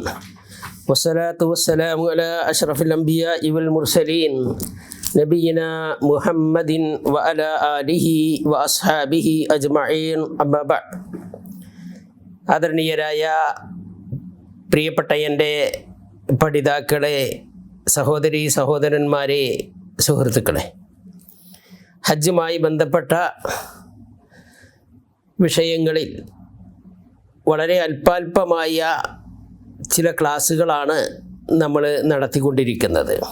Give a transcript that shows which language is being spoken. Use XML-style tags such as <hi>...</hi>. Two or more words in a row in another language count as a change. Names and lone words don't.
<ar>والصلاة والسلام على أشرف الأنبياء والمرسلين نبينا محمد وعلى آله وأصحابه أجمعين. أما بعد.</ar> <ml>ആദരണീയരായ പ്രിയപ്പെട്ട എൻ്റെ പഠിതാക്കളെ, സഹോദരീ സഹോദരന്മാരെ, സുഹൃത്തുക്കളെ, ഹജ്ജുമായി ബന്ധപ്പെട്ട വിഷയങ്ങളിൽ വളരെ അല്പാൽപമായ ചില ക്ലാസ്സുകളാണ് നമ്മൾ നടത്തിക്കൊണ്ടിരിക്കുന്നത്.</ml>